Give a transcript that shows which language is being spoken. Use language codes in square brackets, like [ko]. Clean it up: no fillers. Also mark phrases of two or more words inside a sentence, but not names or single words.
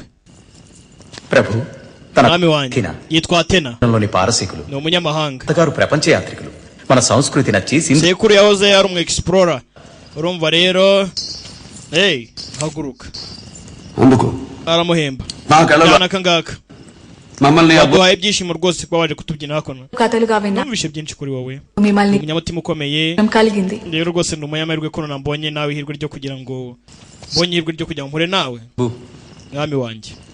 [te] ప్రభు [rw] mwami wanjye yitwa Atena ni umunyamahanga [te] ప్రపంచ యాత్రికులు మన సంస్కృతి నచ్చి [rw] sekuru yahoze yari umu explorer urumva rero haguruka aramuhemba kana kangaka baduhaye ibyishimo rwose kuba waje kutubyina hakuno numvishe byinshi kuri wowe umunyamutima ukomeye rero rwose ni umunyamahirwe ko nambonye nawe ihirwe ryo kugira ngo mbonye ihirwe ryo kugira ngo mpure nawe mwami wanjye